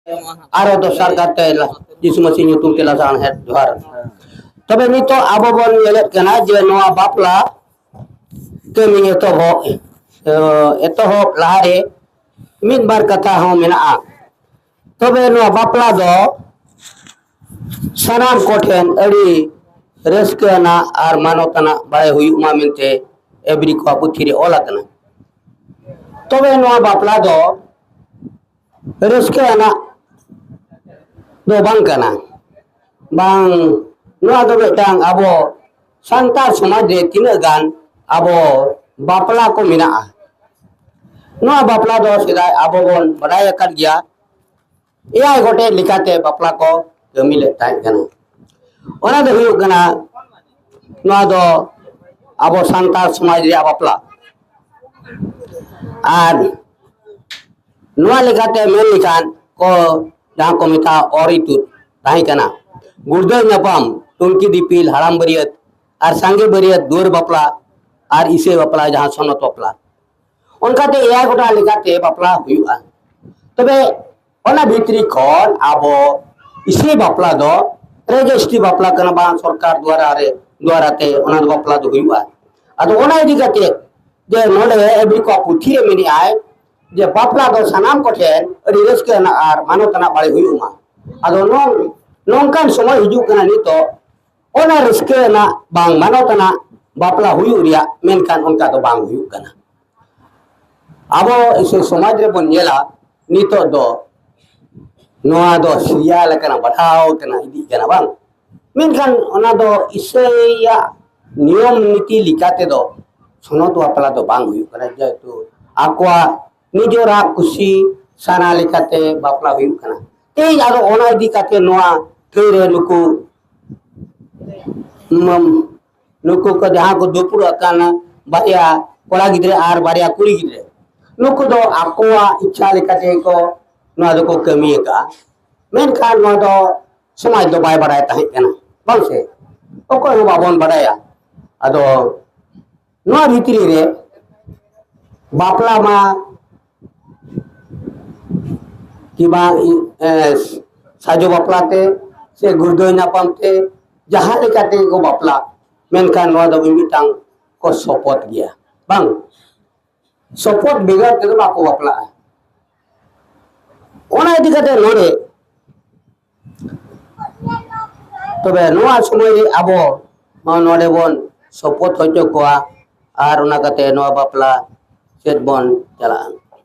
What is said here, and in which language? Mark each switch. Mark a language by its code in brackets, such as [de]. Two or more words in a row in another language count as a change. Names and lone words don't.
[sat] आरो दोसर गाते यीशु मसीह nyutum te lasaan het johar तबे नितो आबो बन लेलेत कना जे नोआ बापला kami etohok lahare min bar kata ho mena'a तबे नोआ बापला दो sanam koten adi reskana ar manotana bae huyuk ma mente ebri ko puthire olakana तबे नोआ बापला दो reskana do bang kana bang noa do betang abo santar samaj re tinaga gan abo bapla ko mena'a noa bapla do sedai abo bon badai akan gya eyai gote likate bapla ko kami le tai kana ona do huyuk kana noa do abo santar samaj re bapla ar noa likate men likan ko jang ko meta oritut tahi kana gurda nyapam tunki dipil haram bariat ar sange bariat dur bapla ar ise bapla jahan sonot bapla onkate eyai gota likate bapla huyu'a tobe ona bhitri khon abo ise bapla do registry bapla kana ba sarkar dwara te ona do bapla do huyu'a ado ona idikate je node ebri ko puthire meni ai je bapla do sanam koten adi reskana ar manotana bale huyuma ado nongkan somoy hiju kana nito ona reskana bang manotana bapla huyu ria menkan onka do bang huyu kana abo ise somaj re bon yela nito do noa do siya la kana badhao kana idi kana bang menkan ona do ise ya niyom niti likate do sonot bapla do bang huyu kana jaitu akwa nijora kusi sana likate bapla huyu kana ei aro ona idi kate noa keure nuku ko jaha ko dupur akana baria kola gidre ar baria kuri gidre nuku do akwa ichha likate ko noa do ko kami ka menkan noa do samaj do bai badai tahi kana bang se oko no babon badaya ado noa bhitri re bapla ma kiba sajo bapla te se gurdo nyapam te jahan lekate ko bapla menkan noa do mitang ko sopot gya bang sopot begar te ba ko bapla ona idikate nore tobe noa somoy abo ma nore bon sopot hojo ko ar ona kate noa bapla set bon jalan